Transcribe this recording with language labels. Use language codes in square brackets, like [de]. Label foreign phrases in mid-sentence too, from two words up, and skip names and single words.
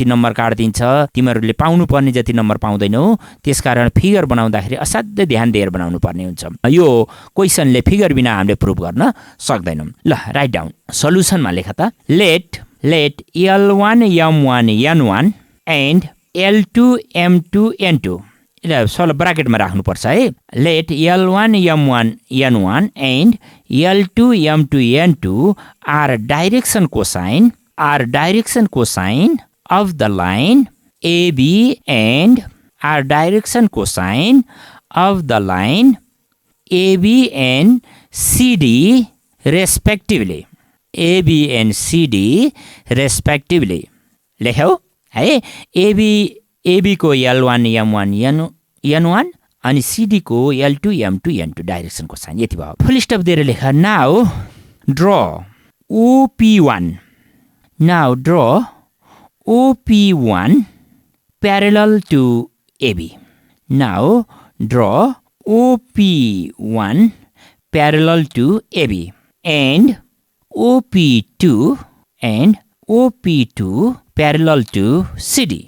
[ne] नम्बर काट्दिन्छ तिमीहरूले पाउनु पर्ने जति नम्बर पाउँदैनौ त्यसकारण फिगर बनाउँदाखेरि असाध्यै ध्यान दिएर बनाउनु पर्ने हुन्छ यो क्वेशनले फिगर बिना हामीले प्रुभ गर्न सक्दैनौं ल [en] write down [ne] सल्युसनमा लेख त [en] Let L1 M1 N1 and L2 M2 N2 [ne] सल ब्राकेटमा राख्नुपर्छ है [en] Let L1 M1 N1 and L2 M2 N2 are direction cosine of the line AB and are direction cosine of the line AB and CD respectively. AB and CD respectively. [ne] लेख्यौ है AB को L1 M1 N1 अनि CD को L2 M2 N2 [en] direction cosine [ne] यति भयो [en] full stop [ne] दिएर लेख [en] now dr OP1 parallel to AB now draw OP1 parallel to AB and OP2 parallel to CD.